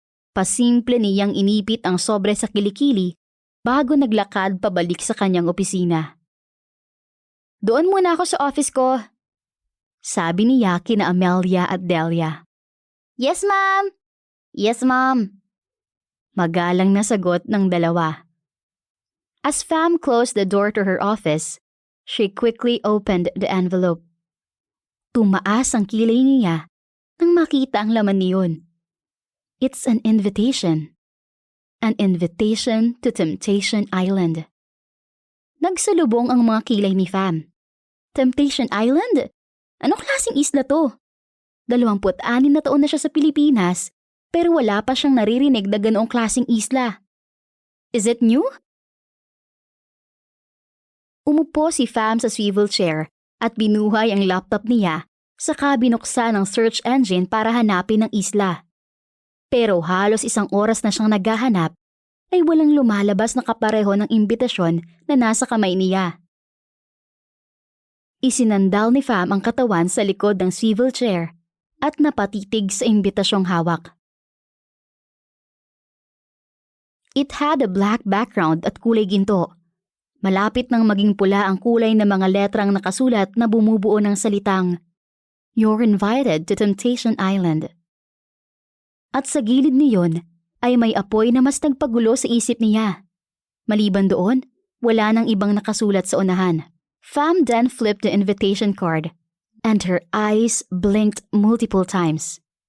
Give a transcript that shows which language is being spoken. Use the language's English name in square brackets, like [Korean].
[Filipino] Pasimple niyang inipit ang sobre sa kilikili bago naglakad pabalik sa kanyang opisina. "Doon muna ako sa office ko," sabi niya kina Amelia at Delia. [English] "Yes, ma'am." "Yes, ma'am." [Filipino] Magalang na sagot ng dalawa. [English] As Fam closed the door to her office, she quickly opened the envelope. [Filipino] Tumaas ang kilay niya nang makita ang laman niyon. [English] It's an invitation. An invitation to Temptation Island. [Filipino] Nagsalubong ang mga kilay ni Fam. Temptation Island? Anong klaseng isla to? 26 na taon na siya sa Pilipinas, pero wala pa siyang naririnig na ganoong klaseng isla. [English] Is it new? [Filipino] Umupo si Fam sa swivel chair at binuhay ang laptop niya saka binuksan ang search engine para hanapin ang isla. Pero halos 1 oras na siyang naghahanap ay walang lumalabas na kapareho ng imbitasyon na nasa kamay niya. Isinandal ni Fam ang katawan sa likod ng swivel chair at napatitig sa imbitasyong hawak. [English] It had a black background [Filipino] at kulay ginto. Malapit nang maging pula ang kulay ng mga letrang nakasulat na bumubuo ng salitang, [English] "You're invited to Temptation Island." [Filipino] At sa gilid niyon ay may apoy na mas nagpagulo sa isip niya. Maliban doon, wala nang ibang nakasulat sa unahan. [English] Fam then flipped the invitation card, and her eyes blinked multiple times.